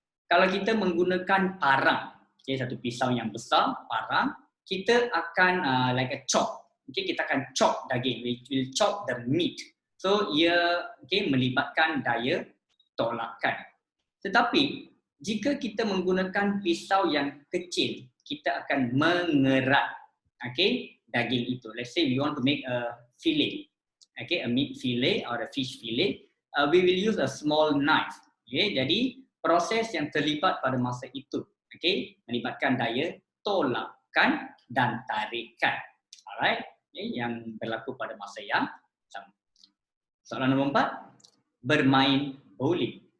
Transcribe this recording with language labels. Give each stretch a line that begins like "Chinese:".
Malay: Kalau kita menggunakan parang, okay, satu pisau yang besar, parang, kita akan
English: like a chop.
Malay: Okay, kita akan chop daging,
English: we will chop the meat.
Malay: So ia melibatkan daya tolakan. Tetapi jika kita menggunakan pisau yang kecil, kita akan mengerat daging itu.
English: Let's say we want to make a fillet, a meat fillet or a fish fillet. We will use a small knife.
Malay: Jadi proses yang terlibat pada masa itu, melibatkan daya tolakan dan tarikan. Alright, yang berlaku pada masa yang sama. Soalan nombor 4, bermain bowling.